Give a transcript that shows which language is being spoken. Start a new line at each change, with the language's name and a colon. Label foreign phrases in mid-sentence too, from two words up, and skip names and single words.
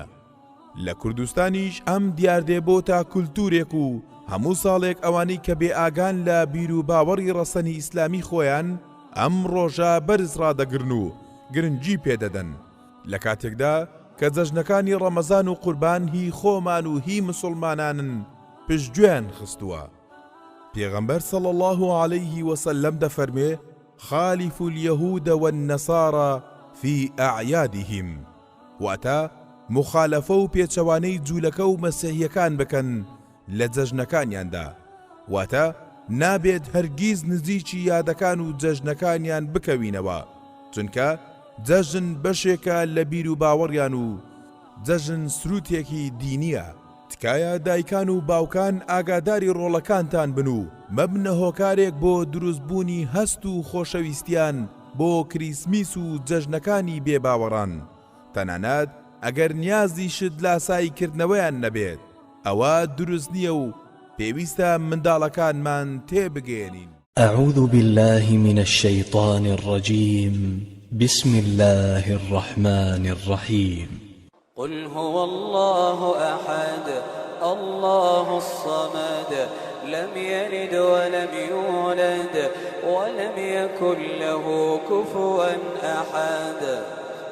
Central Kurdish: لە کوردستانیش ئەم دیاردێ بۆ تا کولتورێک و هەموو ساڵێک ئەوانەی کە بێ ئاگان لە بیر و باوەڕی ڕەسەنی ئیسلامی خۆیان ئەم ڕۆژە بەرز ڕادەگرن و گرنگی پێدەدەن لە کاتێکدا کە جەژنەکانی ڕەمەزان و قوربان هی خۆمان و هی مسلمانانن پشتگوێیان خستووە. پێغەمبەر
Arabic: صلی الله عليه وسلم
Central Kurdish: دەفەرمێ
Arabic: خالفوا اليهود والنصارى في أعيادهم،
Central Kurdish: واتە مخالفە و پێچەوانەی جوولەکە و مەسیحیەکان بکەن لە جەژنەکانیاندا، واتە نابێت هەرگیز نزیکی یادەکان و جەژنەکانیان بکەوینەوە، چونکە جەژن بەشێکە لە بیر و باوەڕیان و جەژن سروتێکی دینیە. تکایە دایکان و باوکان ئاگاداری ڕۆڵەکانتان بن و مەبنە هۆکارێک بۆ دروستبوونی هەست و خۆشەویستیان بۆ کریسمیس و جەژنەکانی بێباوەڕان، تەنانەت ئەگەر نیازی شت لاساییکردنەوەیان نەبێت ئەوە دروست نییە و پێویستە منداڵەکانمان تێبگێنین.
Arabic: أعوذ بالله من الشيطان الرجيم بسم الله الرحمن الرحيم قل هو الله أحد الله الصمد لم يلد ولم يولد ولم يكن له كفوا أحد.